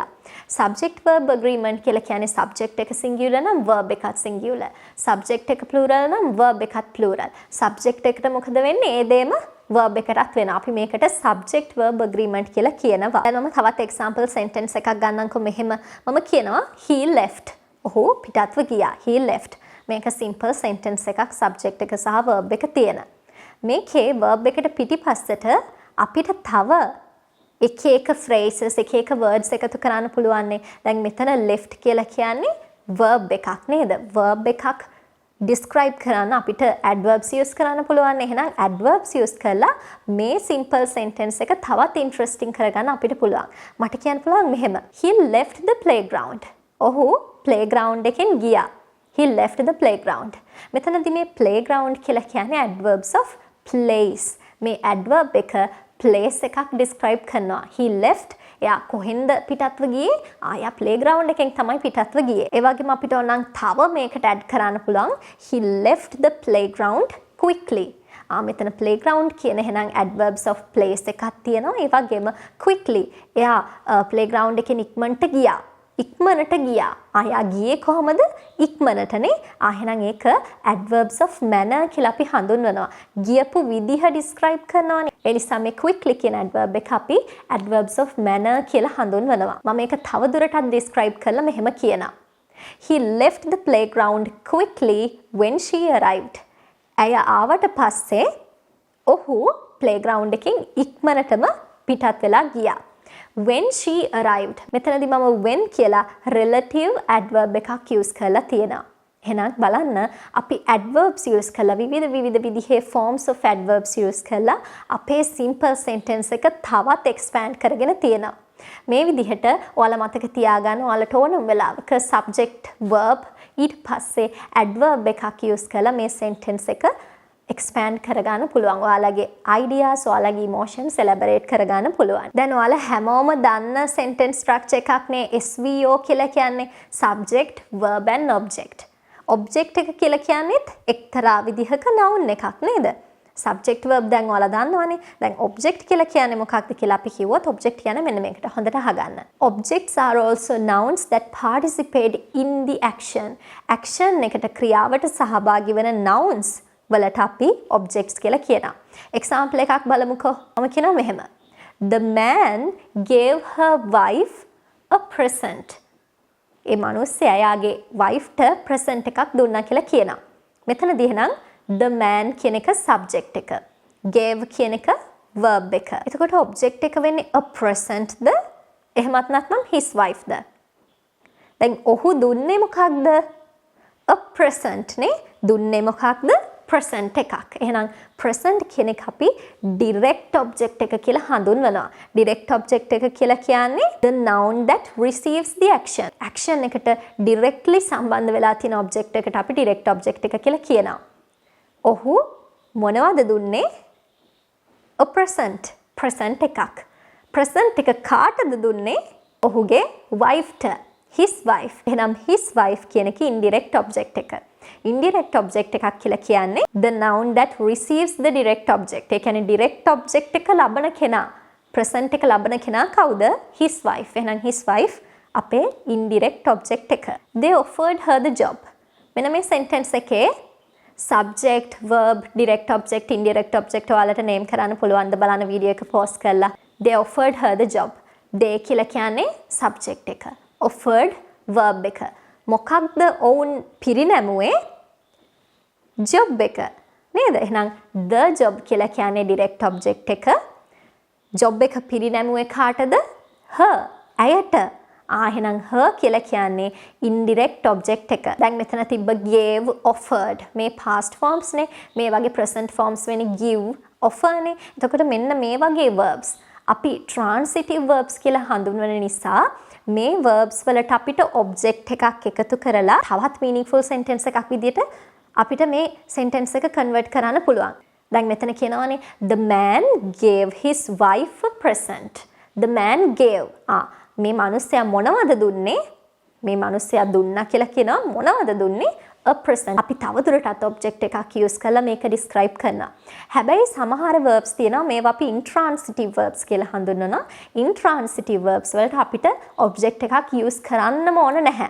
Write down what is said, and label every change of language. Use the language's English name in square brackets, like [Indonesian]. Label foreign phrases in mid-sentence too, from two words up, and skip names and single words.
[English] subject verb agreement [Sinhala] කියලා කියන්නේ subject එක singular නම් verb එකත් singular. subject එක plural නම් verb එකත් plural. subject එකට මොකද වෙන්නේ? ඒ දෙම verb එකටත් වෙනවා. අපි මේකට [English] subject verb agreement [Sinhala] කියලා කියනවා. දැන් මම තවත් [English] example sentence [Sinhala] එකක් ගන්නම්කො මෙහෙම. මම කියනවා [English] he left. [Sinhala] ඔහු පිටත්ව ගියා. [English] he left. [Sinhala] මේක [English] simple sentence [Sinhala] එකක් subject එක සහ verb එක තියෙන. මේකේ verb එකට පිටිපස්සට අපිට තව එක phrases එක words එකතු කරන්න පුළුවන්. දැන් මෙතන left කියලා කියන්නේ verb එකක් නේද? verb එකක් describe කරන්න අපිට [English] adverbs use [Sinhala] කරන්න පුළුවන්. එහෙනම් [English] adverbs use [Sinhala] කරලා මේ [English] simple sentence [Sinhala] එක තවත් interesting කරගන්න අපිට පුළුවන්. මට කියන්න පුළුවන් මෙහෙම. [English] he left the playground. [Sinhala] ඔහු playground එකෙන් ගියා. [English] he left the playground. [Sinhala] මෙතනදී මේ playground කියලා කියන්නේ [English] adverbs of place. [Sinhala] මේ adverb එක place එකක් describe කරනවා. [English] he left [Sinhala] එයා කොහෙන්ද පිටත්ව ගියේ? එයා playground එකෙන් තමයි පිටත්ව ගියේ. ඒ වගේම අපිට ඕනනම් තව මේකට add කරන්න පුළුවන් [English] he left the playground quickly. [Sinhala] මෙතන playground කියන එහෙනම් [English] adverbs of place [Sinhala] එකක් තියෙනවා. ඒ වගේම quickly එයා playground එකෙන් ඉක්මනට ගියා. ඉක්මනට ගියා. එයා ගියේ කොහමද? ඉක්මනටනේ. එහෙනම් ඒක [English] adverbs of manner [Sinhala] කියලා අපි හඳුන්වනවා. ගියපු විදිහ describe කරනවානේ. ඒ නිසා මේ quickly කියන adverb එක අපි [English] adverbs of manner [Sinhala] කියලා හඳුන්වනවා. මම මේක තව දුරටත් describe කරලා මෙහෙම කියනවා. [English] he left the playground quickly when she arrived. [Sinhala] ඇය ආවට පස්සේ ඔහු playground එකෙන් ඉක්මනටම පිටත් වෙලා ගියා. [English] when she arrived. [Sinhala] මෙතනදී මම when කියලා [English] relative adverb [Sinhala] එකක් use කරලා තියෙනවා. එහෙනම් බලන්න අපි [English] adverbs use [Sinhala] කරලා විවිධ විදිහේ [English] forms of adverbs use [Sinhala] කරලා අපේ simple sentence එක තවත් expand කරගෙන තියෙනවා. මේ විදිහට ඔයාලා මතක තියාගන්න ඔයාලට ඕනම වෙලාවක [English] subject verb [Sinhala] ඊට පස්සේ adverb එකක් use කරලා මේ sentence එක expand කරගන්න පුළුවන්. ඔයාලගේ ideas, ඔයාලගේ [English] emotions elaborate [Sinhala] කරගන්න පුළුවන්. දැන් ඔයාලා හැමෝම දන්න [English] sentence structure [Sinhala] එකක් නේ SVO කියලා කියන්නේ [English] subject, verb and object. [Sinhala] object එක කියලා කියන්නේත් එක්තරා විදිහක noun එකක් නේද? [English] subject verb [Sinhala] දැන් ඔයාලා දන්නවනේ. දැන් object කියලා කියන්නේ මොකක්ද කියලා අපි කිව්වොත් object කියන්නේ මෙන්න මේකට. හොඳට අහගන්න. [English] Objects are also nouns that participate in the action. [Sinhala] action එකට ක්‍රියාවට සහභාගී වෙන nouns වලට අපි objects කියලා කියනවා. example එකක් බලමුකෝ. මම කියනවා මෙහෙම. [English] The man gave her wife a present. [Sinhala] ඒ මිනිස්සයා එයාගේ wife-ට present එකක් දුන්නා කියලා කියනවා. මෙතනදී එහෙනම් [English] the man [Sinhala] කියන එක subject එක. gave කියන එක verb එක. එතකොට object එක වෙන්නේ [English] a present [Sinhala] ද? එහෙමත් නැත්නම් [English] his wife [Sinhala] ද? දැන් ඔහු දුන්නේ මොකක්ද? [English] a present [Sinhala] නේ. දුන්නේ මොකක්ද? present එකක්. එහෙනම් present කියන එක අපි [English] direct object [Sinhala] එක කියලා හඳුන්වනවා. [English] direct object [Sinhala] එක කියලා කියන්නේ [English] the noun that receives the action. [Sinhala] action එකට directly සම්බන්ධ වෙලා තියෙන object එකට අපි [English] direct object [Sinhala] එක කියලා කියනවා. ඔහු මොනවද දුන්නේ? [English] a present [Sinhala] එකක්. present එක කාටද දුන්නේ? ඔහුගේ wife-ට. [English] his wife. [Sinhala] එහෙනම් [English] his wife [Sinhala] කියන එක [English] indirect object [Sinhala] එක. [English] indirect object [Sinhala] එකක් කියලා කියන්නේ [English] the noun that receives the direct object. [Sinhala] ඒ කියන්නේ [English] direct object [Sinhala] එක ලබන කෙනා. present එක ලබන කෙනා කවුද? [English] his wife. [Sinhala] එහෙනම් [English] his wife [Sinhala] අපේ [English] indirect object [Sinhala] එක. [English] They offered her the job. [Sinhala] මෙන්න මේ sentence එකේ [English] subject, verb, direct object, indirect object [Sinhala] ඔයාලට name කරන්න පුළුවන් ද බලන්න වීඩියෝ එක pause කරලා. [English] They offered her the job. [Sinhala] they කියලා කියන්නේ subject එක. [English] offered verb [Sinhala] එක. මොකක්ද ඔවුන් පිරිනැමුවේ? job එක. නේද? එහෙනම් [English] the job [Sinhala] කියලා කියන්නේ [English] direct object [Sinhala] එක. job එක පිරිනැමුවේ කාටද? her. ඇයට. එහෙනම් her කියලා කියන්නේ [English] indirect object [Sinhala] එක. දැන් මෙතන තිබ්බ [English] gave, offered. [Sinhala] මේ [English] past forms [Sinhala] නේ. මේ වගේ [English] present forms [Sinhala] වෙන්නේ [English] give, offer [Sinhala] නේ. එතකොට මෙන්න මේ වගේ verbs අපි [English] transitive verbs [Sinhala] කියලා හඳුන්වන නිසා මේ verbs වලට අපිට object එකක් එකතු කරලා තවත් [English] meaningful sentence [Sinhala] එකක් විදිහට අපිට මේ sentence එක convert කරන්න පුළුවන්. දැන් මෙතන කියනවානේ [English] the man gave his wife a present. the man gave. [Sinhala] මේ මිනිස්සයා මොනවද දුන්නේ? මේ මිනිස්සයා දුන්නා කියලා කියනවා මොනවද දුන්නේ? [English] a present. [Sinhala] අපි තවදුරටත් object එකක් use කරලා මේක describe කරනවා. හැබැයි සමහර verbs තියෙනවා මේවා අපි [English] intransitive verbs [Sinhala] කියලා හඳුන්වනවා. [English] intransitive verbs [Sinhala] වලට අපිට object එකක් use කරන්නම ඕන නැහැ.